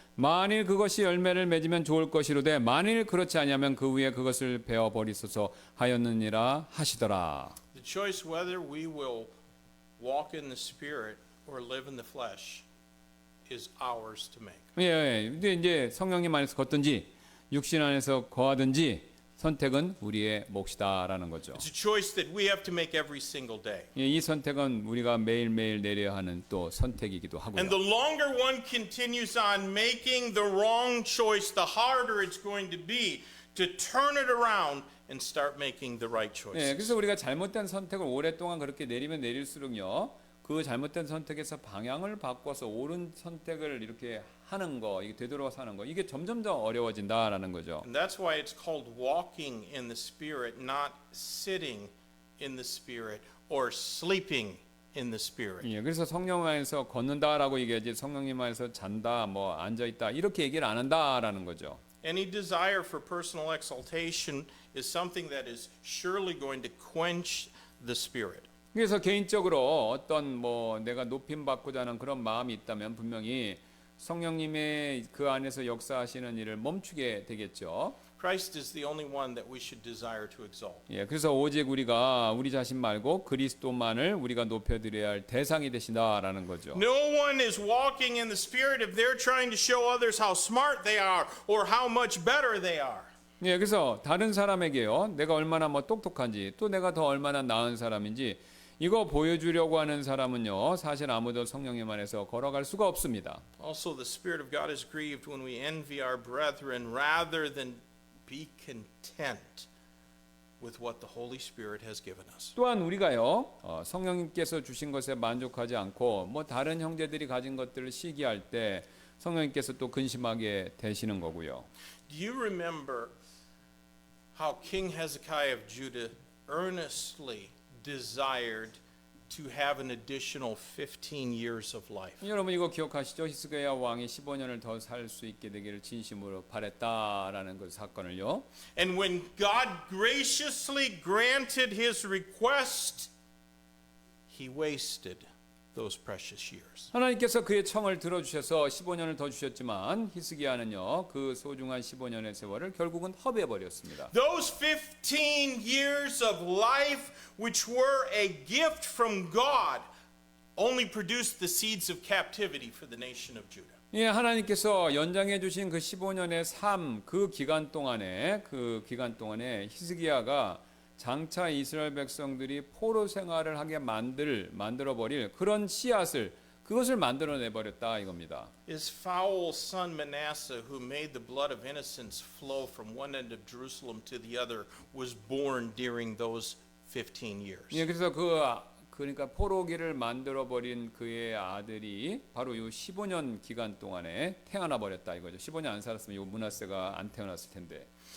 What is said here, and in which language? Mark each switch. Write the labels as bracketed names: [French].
[Korean] 만일 그것이 열매를 맺으면 좋을 것이로되 만일 그렇지 아니하면 그 위에 그것을 베어버리소서 하였느니라 하시더라. [English] The choice whether we will walk in the Spirit or live in the flesh is ours to make. [Korean] 예, 근데 이제 성령님 안에서 걷든지 육신 안에서 거하든지 선택은 우리의 몫이다라는 거죠. [English] It's a choice that we have to make every single day. [Korean] 예, 이 선택은 우리가 매일매일 내려야 하는 또 선택이기도 하고요. [English] And the longer one continues on making the wrong choice, the harder it's going to be to turn it around and start making the right 예, choices. [Korean] 그래서 우리가 잘못된 선택을 오랫동안 그렇게 내리면 내릴수록요, 그 잘못된 선택에서 방향을 바꿔서 옳은 선택을 이렇게 하는 거, 이게 되돌아서 하는 거, 이게 점점 더 어려워진다라는 거죠. [English] And that's why it's called walking in the Spirit, not sitting in the Spirit or sleeping in the Spirit. [Korean] 예, 그래서 성령 안에서 걷는다라고 얘기하지 성령님 안에서 잔다, 뭐 앉아 있다 이렇게 얘기를 안 한다라는 거죠. [English] Any desire for personal exaltation is something that is surely going to quench the Spirit. [Korean] 그래서 개인적으로 어떤 뭐 내가 높임 받고자 하는 그런 마음이 있다면 분명히 성령님의 그 안에서 역사하시는 일을 멈추게 되겠죠. [English] Christ is the only one that we should desire to exalt. [Korean] 예, 그래서 오직 우리가 우리 자신 말고 그리스도만을 우리가 높여드려야 할 대상이 되신다라는 거죠. [English] No one is walking in the Spirit if they're trying to show others how smart they are or how much better they are. [Korean] 예, 그래서 다른 사람에게요, 내가 얼마나 뭐 똑똑한지, 또 내가 더 얼마나 나은 사람인지 이거 보여주려고 하는 사람은요, 사실 아무도 성령님 안에서 걸어갈 수가 없습니다. [English] Also, the Spirit of God is grieved when we envy our brethren rather than be content with what the Holy Spirit has given us. [Korean] 또한 우리가요, 성령님께서 주신 것에 만족하지 않고 뭐 다른 형제들이 가진 것들을 시기할 때 성령님께서 또 근심하게 되시는 거고요. [English] Do you remember how King Hezekiah of Judah earnestly desired to have an additional 15 years of life? [Korean] 여러분 이거 기억하시죠? 히스기야 왕이 15년을 더 살 수 있게 되기를 진심으로 바랬다라는 그 사건을요. [English] And when God graciously granted his request, he wasted those precious years. [Korean] 하나님께서 그의 청을 들어주셔서 15년을 더 주셨지만 히스기야는요, 그 소중한 15년의 세월을 결국은 허비해 버렸습니다. [English] Those 15 years of life, which were a gift from God, only produced the seeds of captivity for the nation of Judah. [Korean] 예, 하나님께서 연장해 주신 그 15년의 삶, 그 기간 동안에 히스기야가 장차 이스라엘 백성들이 포로 생활을 하게 만들어 버릴 그런 씨앗을 그것을 만들어내 버렸다 이겁니다. [English] His foul son Manasseh, who made the blood of innocents flow from one end of Jerusalem to the other, was born during those 15 years. [Korean] 예, 그래서 그러니까 포로기를 만들어 버린 그의 아들이 바로 이 15년 기간 동안에 태어나 버렸다 이거죠. 15년 안 살았으면 이 문하세가 안 태어났을 텐데.